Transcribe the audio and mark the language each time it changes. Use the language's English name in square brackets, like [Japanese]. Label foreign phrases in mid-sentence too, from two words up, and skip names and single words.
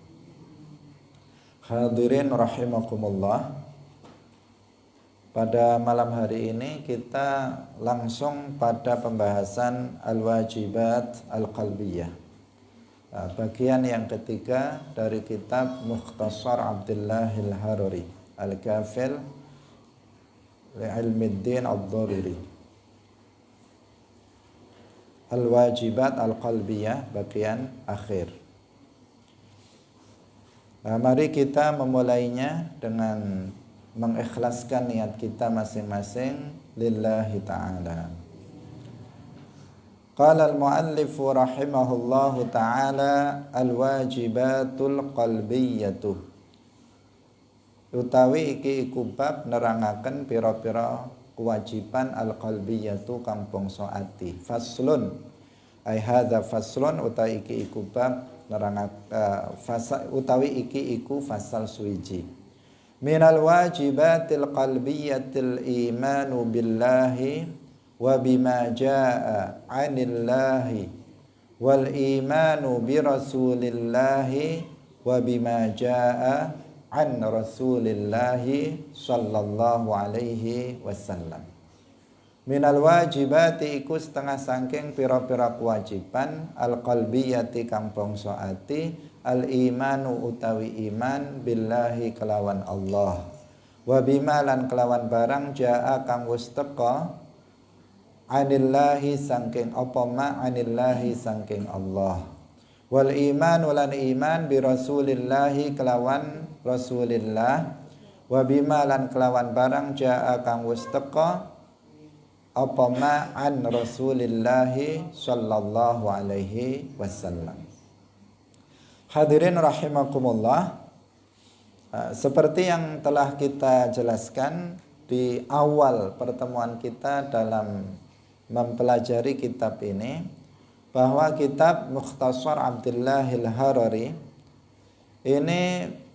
[Arabic] حاضرين رحمكم الله. [Indonesian] Pada malam hari ini kita langsung pada pembahasan [Arabic] الواجبات القلبية. [Indonesian] Bagian yang ketiga dari kitab Mukhtasar Abdullahil Harari Al-Kafil Li'ilmiddin ad-Daruri. [Arabic] الواجبات القلبية, [Indonesian] bagian akhir. Mari kita memulainya dengan mengikhlaskan niat kita masing-masing [Arabic] لله تعالى. قال المؤلف رحمه الله تعالى الواجبات القلبية. [Javanese] Utawi iki iku bab nerangaken pira-pira kewajiban al-qalbiyatu kang bangsa ati. [Arabic] فصل أي هذا فصل, [Javanese] utawi iki iku bab utawi iki iku fasal suwiji. [Arabic] من الواجبات القلبية الإيمان بالله وبما جاء عن الله والإيمان برسول الله وبما جاء عن رسول الله صلى الله عليه وسلم. من الواجبات [Javanese] iku setengah sangking pira-pira kewajiban al-qalbiyati kang bangsa ati al-imanu utawi iman billahi kelawan Allah [Arabic] وبما [Javanese] lan kelawan barang jaa kang wis teka anillahi sangking apa [Arabic] ما عن الله [Javanese] sangking Allah [Arabic] والإيمان [Javanese] lan iman [Arabic] برسول الله [Javanese] kelawan rasulillah [Arabic] وبما [Javanese] lan kelawan barang jaa kang wis teka apa [Arabic] ما عن رسول الله صلى الله عليه وسلم. حاضرين رحمكم الله, [Indonesian] seperti yang telah kita jelaskan di awal pertemuan kita dalam mempelajari kitab ini, bahwa kitab Mukhtasar Abdullahil Harari ini